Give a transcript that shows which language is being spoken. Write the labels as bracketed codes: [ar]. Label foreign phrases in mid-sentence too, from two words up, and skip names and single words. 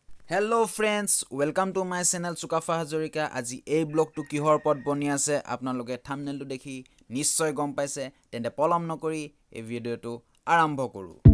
[en] Hello friends, welcome to my channel Sukafa Hazorika. [as] আজি এই ব্লগটো কিহৰ ওপৰত বনি আছে আপোনালোকে থাম্বনেলটো দেখি নিশ্চয় গম পাইছে তেন্তে পলম নকৰি এই ভিডিওটো আৰম্ভ কৰো